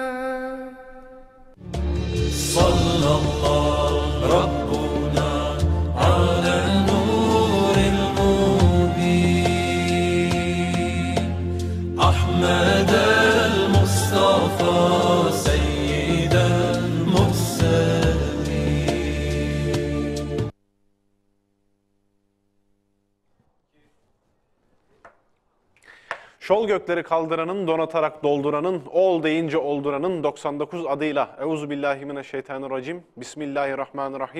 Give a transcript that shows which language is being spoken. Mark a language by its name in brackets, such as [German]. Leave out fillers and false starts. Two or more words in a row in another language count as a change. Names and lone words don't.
[Arabic] صلى الله ربنا على نور المبين أحمد المصطفى سيد المرسلين. [Turkish] Şol gökleri kaldıranın, donatarak dolduranın, ol deyince olduranın 99 adıyla. [Arabic] أعوذ بالله من الشيطان الرجيم. بسم الله الرحمن الرحيم.